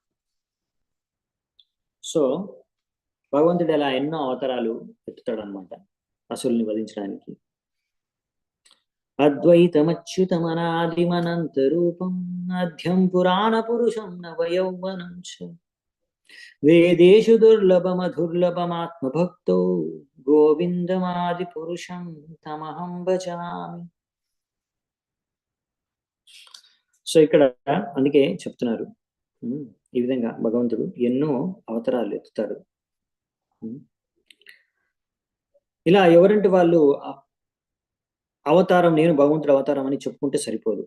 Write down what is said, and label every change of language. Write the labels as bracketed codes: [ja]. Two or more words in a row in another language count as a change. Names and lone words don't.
[te] సో భగవంతుడు అలా ఎన్నో అవతారాలు ఎత్తుతాడు అనమాట అసురుల్ని వధించడానికి. [sa] అద్వైతమచ్యుతమనాదిమనంత రూపం అధ్యం పురాణ పురుషం నవయౌవనం చ వేదేషు దుర్లభమధుర్లభమాత్మభక్తో గోవిందమాది పురుషం తమహం భజామి. [te] సో ఇక్కడ అందుకే చెప్తున్నారు ఈ విధంగా భగవంతుడు ఎన్నో అవతారాలు ఎత్తుతాడు. ఇలా ఎవరంటే వాళ్ళు అవతారం, నేను భగవంతుడు అవతారం అని చెప్పుకుంటే సరిపోదు.